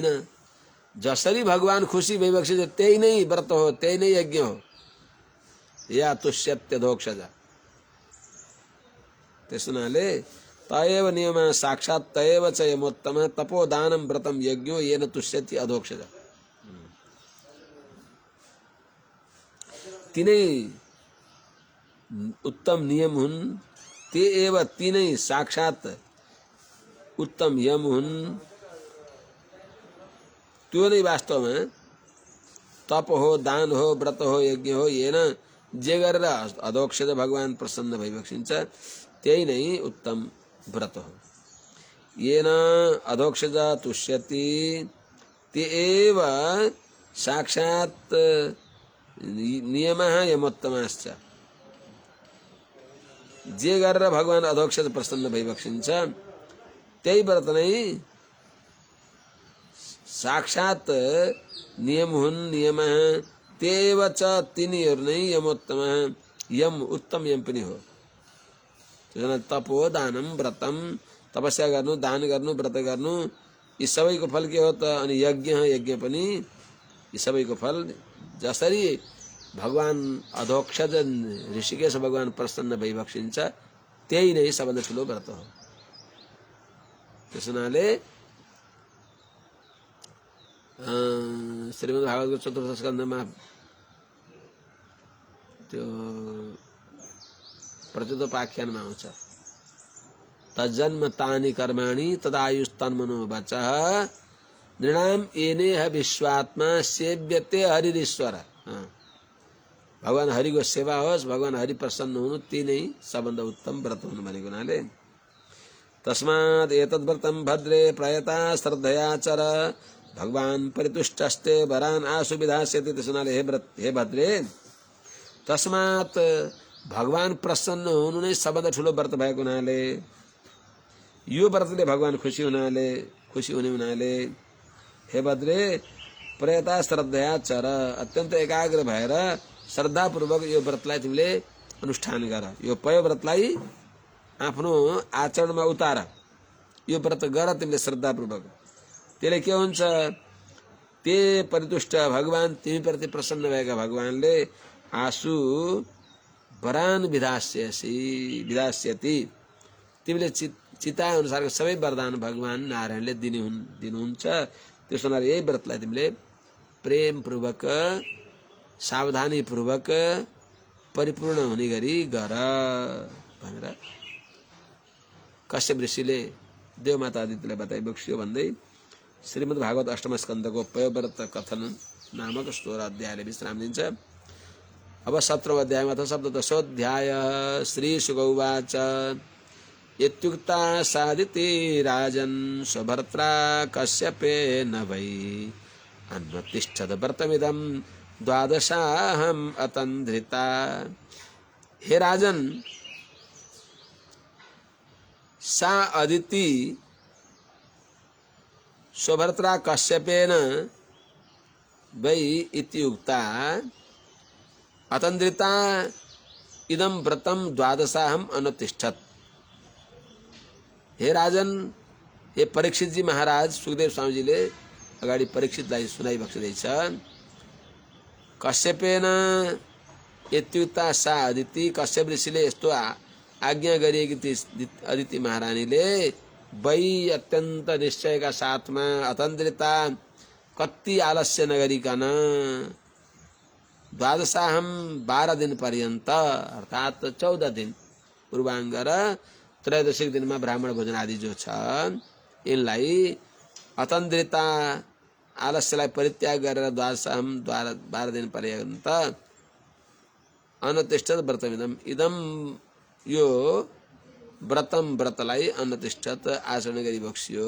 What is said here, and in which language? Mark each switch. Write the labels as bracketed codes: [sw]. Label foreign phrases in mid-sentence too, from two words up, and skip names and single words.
[ne] जसरी भगवान खुसी भइबक्से त्यही नै व्रत हो, त्यही नै यज्ञ हो। [sa] या तुष्यत्यधोक्षज। [ne] त्यस हुनाले [sa] तयेव नियम साक्षात् तयेव च यमोत्तम तपो दानम व्रतम यज्ञो येन तुष्यति अधोक्षज। [ne] तिनै उत्तम नियम हुन्, ते एव तिनै साक्षात् उत्तम यम हुन्। त्यो नै वास्तवमा तप हो, दान हो, व्रत हो, यज्ञ हो। येन जे गरेर अधोक्षज भगवान प्रसन्न भइबक्सिन्छ त्यही नै उत्तम व्रत हो। [sa] येन अधोक्षज तुष्यति, ते एव साक्षात् नियमः यमोत्तमाश्च। [ne] जे गरेर भगवान अधोक्षज प्रसन्न भइबक्सिन्छ त्यही व्रत नै साक्षात् नियम हुन्, [sa] नियमः तेव च, [ne] तिनीहरू नै यमोत्तमः, यम उत्तम यम पनि हो। [sa] तपो दानम व्रतम, [ne] तपस्या गर्नु, दान गर्नु, व्रत गर्नु, यी सबैको फल के हो त? अनि यज्ञ, यज्ञ पनि यी सबैको फल। जसरी भगवान अधोक्षज ऋषिकेश भगवान प्रसन्न भइबक्सिन्छ त्यही नै सबभन्दा ठुलो व्रत हो। त्यस हुनाले श्रीमद् भागवतको चतुर्थ स्कन्धमा त्यो प्रचोदोपाख्यानमा आउँछ, [sa] तज्जन्म तानि कर्माणि तदायुस्तन्मनो वचः नृणाम येनेह विश्वात्मा सेव्यते हरिरीश्वर। [ne] भगवान हरिको सेवा होस्, भगवान हरि प्रसन्न हुनु, ती नै सबभन्दा उत्तम व्रत हुनु भनेको हुनाले [sa] तस्मात् एतद्व्रतं भद्रे प्रयता श्रद्धया चर भगवान परितुष्टस्ते वरान आशु विधास्यति। [ne] त्यस हुनाले हे भद्रे, तस्मात् भगवान प्रसन्न हुनु नै सबभन्दा ठुलो व्रत भएको हुनाले, यो व्रतले भगवान खुसी हुने हुनाले हे भद्रे, [sa] प्रयता श्रद्धया चर, [ne] अत्यन्त एकाग्र भएर श्रद्धापूर्वक यो व्रतलाई तिमीले अनुष्ठान गर। यो पय व्रतलाई आफ्नो आचरणमा उतार। यो व्रत गर तिमीले श्रद्धापूर्वक। त्यसले के हुन्छ? ते परितुष्ट, भगवान तिमीप्रति प्रसन्न भएका भगवानले [sa] आशु वरान विधास्यति, [ne] तिमीले चिताए अनुसारको सबै वरदान भगवान नारायणले दिनुहुन्छ। त्यस हुनाले यही व्रतलाई तिमीले प्रेमपूर्वक, सावधानीपूर्वक परिपूर्ण हुने गरी गर भनेर कश्यप ऋषिले देवमाता आदित्यलाई बताइबक्स्यो भन्दै श्रीमद् भागवत अष्टम स्कन्धको पयव्रत कथन नामक 16 अध्यायले विश्राम दिन्छ। अब 17औं अध्यायमा [sa] अथ सप्तदशोऽध्याय। श्री शुक उवाच इत्युक्ता सादिति राजन् स्वभर्त्रा कश्यपेन वै अन्वतिष्ठत् व्रतमिदं द्वादशाहम् अतन्ध्रिता। हे राजन, सा अदिति स्वभर्त्रा कश्यपेन वै इत्युक्ता अतन्ध्रिता इदं व्रतं द्वादशाहम् अनुतिष्ठत्। [ne] हे राजन, हे परीक्षित जी महाराज, सुखदेव स्वामीजीले अगाडि परीक्षितलाई सुनाइबक्सिँदैछ। [sa] कश्यपेन यत्युक्ता सा अदिति, [ne] कश्यप ऋषिले यस्तो आज्ञा गरिएकी थिए अदिति महारानीले, वै अत्यन्त निश्चयका साथमा अतन्त्रिता, कति आलस्य नगरिकन, द्वादशाहम 12 दिन पर्यन्त अर्थात 14 दिन पूर्वाङ्ग र त्रयोदशिक दिनमा ब्राह्मण भोजन आदि जो छ यिनलाई अतन्त्रिता आलस्यलाई परित्याग गरेर द्वादशाहम 12 दिन पर्यन्त [sa] अनतिष्ठत व्रतमिदम, [ne] इदम यो व्रतलाई अनतिष्ठत आचरण गरी बक्सियो।